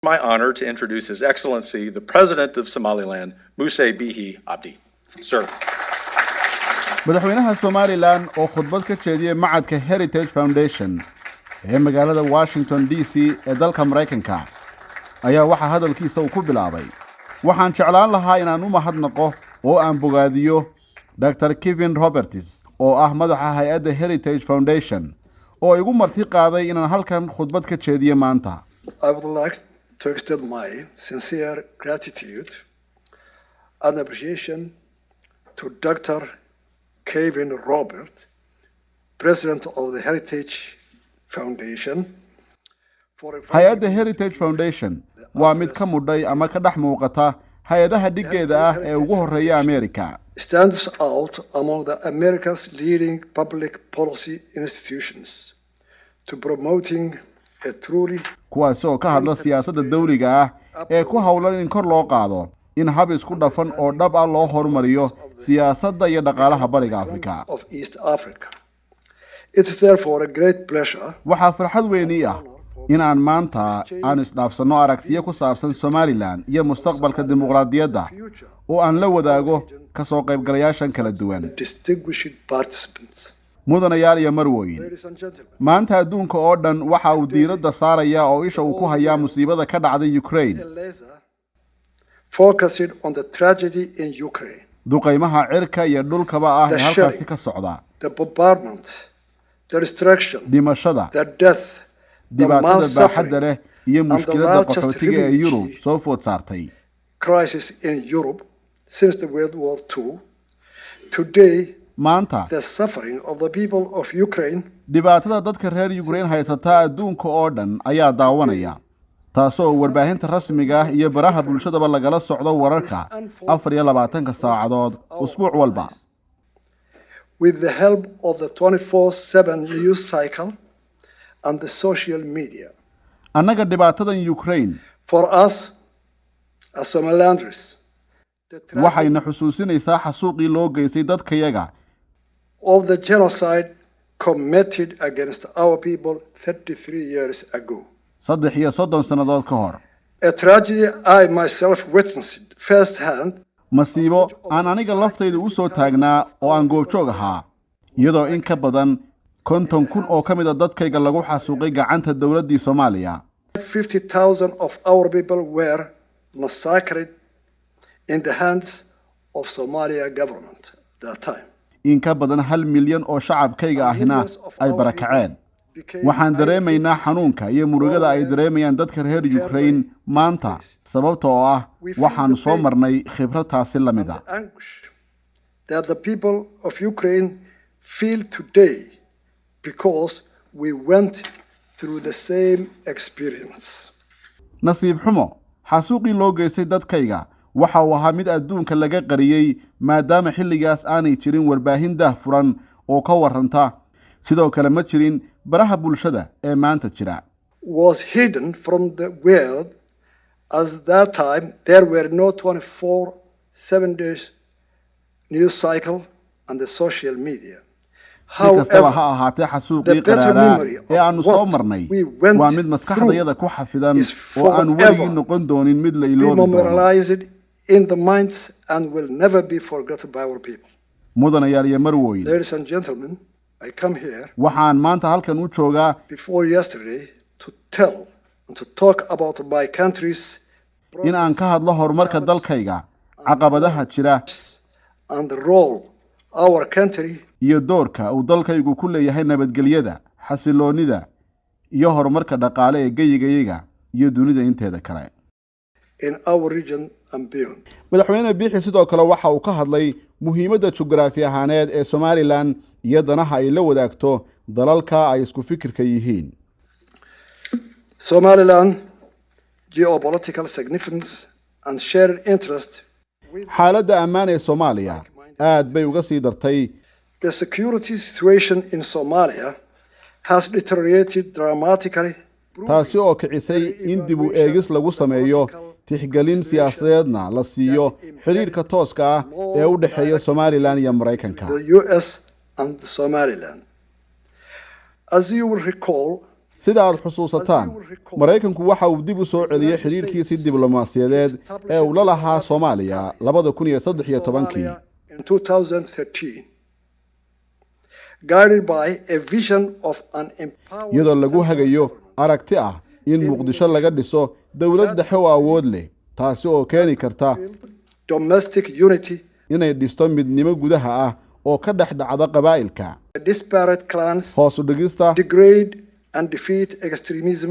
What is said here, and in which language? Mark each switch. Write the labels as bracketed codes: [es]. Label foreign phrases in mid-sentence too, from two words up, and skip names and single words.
[en] My honor to introduce His Excellency, the President of Somaliland, Muse Bihi Abdi. Sir. [so] madaxweynaha Somaliland oo khudbad ka jeediyay macadka Heritage Foundation ee magaalada Washington DC ee dalka Mareykanka ayaa waxa hadalkiisa uu ku bilaabay waxaan jeclaan lahaa inaan u mahadnaqo oo aan bogaadiyo Dr. Kevin Roberts oo ah madaxa hay'adda Heritage Foundation oo igu marti qaaday inaan halkan khudbad ka jeediyo maanta. [en] I would like to extend my sincere gratitude and appreciation to Dr. Kevin Roberts, President of the Heritage Foundation. [so] Hay'adda Heritage Foundation waa mid ka mudhay ama ka dhex muuqata hay'adaha dhigeeda ah ee ugu horeeya America. [en] Stands out among the America's leading public policy institutions to promoting a truly [so] kuwaas oo ka hadla siyaasadda dawliga ah ee ku hawlan in kor loo qaado in hab isku dhafan oo dhab ah loo horumariyo siyaasadda iyo dhaqaalaha bariga Afrika. [en] It is therefore a great pleasure. [so] Waxaa farxad weyn ah in aan maanta aan isdhaafsano aragtiyo ku saabsan Somaliland iyo mustaqbalka dimuqraadiyadda oo aan la wadaago ka soo qaybgalayaashan kala duwan. mudanayaal iyo marwooyin maanta adduunka oo dhan waxa uu diiradda saaraya oo isha uu ku hayaa musiibada ka dhacday Ukraine. [en] Focused on the tragedy in Ukraine. [so] duqeymaha cirka iyo dhulkaba ah ee halkaasi ka socda. [en] The bombardment, the destruction, [so] dhimashada, [en] the death, [so] dhibaatada baaxadda leh iyo mushkiladda qaxootiga ee Yurub soo food saartay. [en] Crisis in Europe since the World War II. Today, [so] maanta [en] the suffering of the people of Ukraine, [so] dhibaatada dadka reer Ukraine haysata adduunka oo dhan ayaa daawanaya. taasoo warbaahinta rasmiga ah iyo baraha bulshadaba lagala socdo wararka 24 saacadood usbuuc walba. [en] With the help of the 24/7 news cycle and the social media. [so] Annaga dhibaatadan Ukraine [en] For us as Somalilanders, [so] waxayna xusuusinaysaa xasuuqii loo geystay dadkayaga [en] of the genocide committed against our people 33 years ago. [so] 33 sanadood ka hor. [en] A tragedy I myself witnessed firsthand. [so] masiibo aan aniga laftayda u soo taagnaa oo aan goobjoog ahaa iyadoo in ka badan 50,000 oo ka mid ah dadkayga lagu xasuuqay gacanta dawladda Soomaaliya. [en] 50,000 of our people were massacred in the hands of Somalia government at that time. [so] in ka badan 1 milyan oo shacabkayga ahina ay barakaceen. waxaan dareemaynaa xanuunka iyo murugada ay dareemayaan dadka reer Ukraine maanta sababtoo ah waxaan soo marnay khibradaasi la mid ah. [en] That the people of Ukraine feel today because we went through the same experience. [so] nasiib xumo xasuuqii loo geystay dadkayga waxa uu ahaa mid adduunka laga qariyay maadaama xilligaas aanay jirin warbaahin daahfuran oo ka warranta sidoo kale ma jirin baraha bulshada ee maanta jira. [en] Was hidden from the world as that time there were no 24/7 days news cycle and the social media. However, [so] ha ahaatee xasuuqii qaraaraa ee aanu soo marnay waa mid maskaxdayada ku xafidan oo aan weligii noqon doonin mid la iloobi doono. [en] In the minds and will never be forgotten by our people. [so] mudanayaal iyo marwooyin. [en] Ladies and gentlemen, I come here [so] waxaan maanta halkan u joogaa [en] before yesterday to tell and to talk about my country's [so] in aan ka hadlo horumarka dalkayga caqabadaha jira [en] and the role our country [so] iyo doorka uu dalkaygu ku leeyahay nabadgelyada xasiloonida iyo horumarka dhaqaale ee geyigayaga iyo dunida inteeda kale [en] in our region and beyond. [so] madaxweyne Biixi sidoo kale waxa uu ka hadlay muhiimadda jugraafi ahaaneed ee Somaliland iyo danaha ay la wadaagto dalalka ay isku fikirka yihiin. [en] Somaliland geopolitical significance and shared interest. [so] xaaladda ammaan ee Soomaaliya aad bay uga sii dartay. [en] The security situation in Somalia has deteriorated dramatically. [so] taasi oo kicisay in dib u eegis lagu sameeyo tixgelin siyaasadeedna la siiyo xiriirka tooska ah ee u dhaxeeya Somaliland iyo Mareykanka. [en] The US and Somaliland. As you will recall, [so] sida aad xusuusataan maraykanku waxa uu dib u soo celiyey xiriirkiisii diblomaasiyadeed ee uu la lahaa Soomaaliya 2013 [en] in 2013, guided by a vision of an empowered [so] iyadoo lagu hagayo aragti ah in Muqdisho laga dhiso dawlad dhexe oo awood leh taasi oo keeni karta [en] domestic unity, [so] inay dhisto midnimo gudaha ah oo ka dhex dhacda qabaa'ilka [en] disparate clans, [so] hoos u dhigista [en] degrade and defeat extremism,